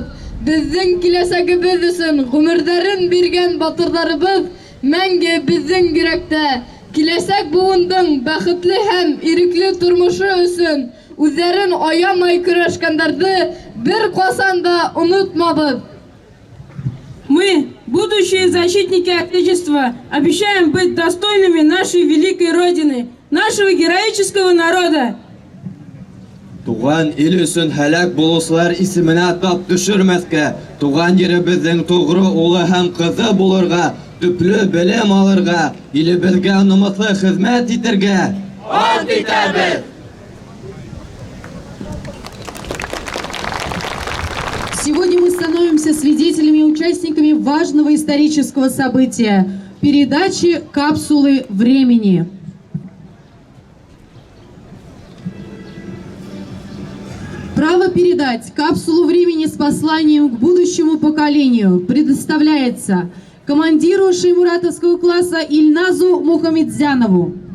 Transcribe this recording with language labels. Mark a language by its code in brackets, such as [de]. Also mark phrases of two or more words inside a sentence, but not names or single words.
[tt] Безнең киләсәгебез өчен гомерләрен биргән батырларыбыз мәңге безнең йөрәктә. Киләсәк буындың бәхетле һәм ирекле тормышы өчен үзләрен аямай көрәшкәннәрне бер касан да онытмабыз. [ru] Мы, будущие защитники Отечества, обещаем быть достойными нашей великой Родины, нашего героического народа. [tt] Туган ил өчен һәлак булучылар исеменә тап төшермәскә, туган җиребезнең тугры улы һәм кызы булырга, төпле белем алырга, илебезгә намуслы хезмәт итәргә. Ант итәбез! [ru] Сегодня мы становимся свидетелями и участниками важного исторического события – передачи капсулы времени. Право передать капсулу времени с посланием к будущему поколению предоставляется командиру Шаймуратовского класса Ильназу Мухамедзянову.